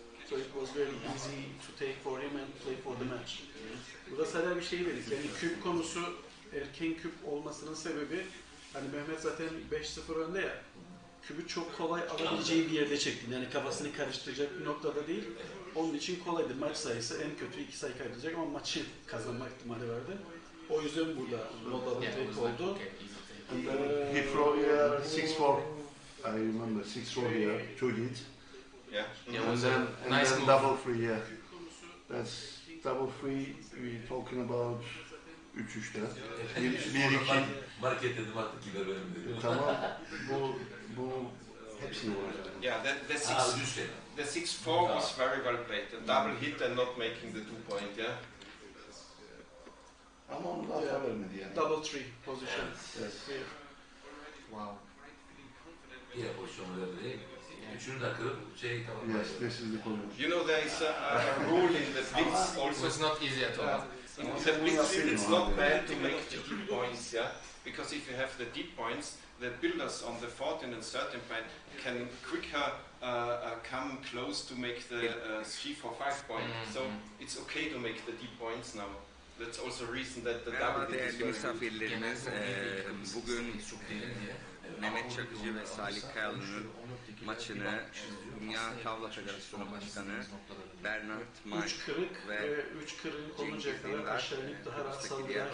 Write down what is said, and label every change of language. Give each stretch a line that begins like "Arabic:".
English: So it was very easy to take for him and play for the match.
Turkish: Burada sadece bir şey dedik. Yani küp konusu erken küp olmasının sebebi, hani Mehmet zaten 5-0 önde ya. Kübü çok kolay alabileceği bir yerde çektin. Yani kafasını karıştıracak bir noktada değil. Onun için kolaydı. Maç sayısı en kötü 2 sayı kaybedecek ama maçı kazanma ihtimali vardı. O yüzden burada no double take oldu.
English: Okay, easy take. And then he throw here 6-4. I remember 6-4 here, 2 hit. Yeah. Yeah, And then, nice move. double 3, yeah. That's double 3, we're talking about 3-3'te. 1-2.
Turkish: Market dedim artık gider benim dedim. Tamam, bu hepsini vuracak.
English: Yeah, the 6-4 was very well played. The double hit and not making the 2 point, yeah?
Turkish: Ama onu da hata vermedi yani.
English: Double 3 position. Yes. Here. Wow.
Turkish: Yine pozisyonu verdi değil mi? Üçünü de kırıp tamam.
English: Yes, this is the problem. You know, there is a rule in the blitz So also. it's not easy at all. In the blitz, it's not bad to make the deep points, yeah? Because if you have the deep points, the builders on the 14 and 13 point can quicker come close to make the 3-4-5 point. So it's okay to make the deep points now. That's also a reason that the double
Turkish: Merhaba
English: hit is
Turkish: değerli
English: very good.
Turkish: misafirlerimiz. Bugün Mehmet Çakıcı ve Salih Kayalı'nın maçını Dünya Tavla Federasyonu Başkanı Bernard May 3 kırık ve ve 3 kırığın konuncaya kadar aşağı inip daha rahat saldıran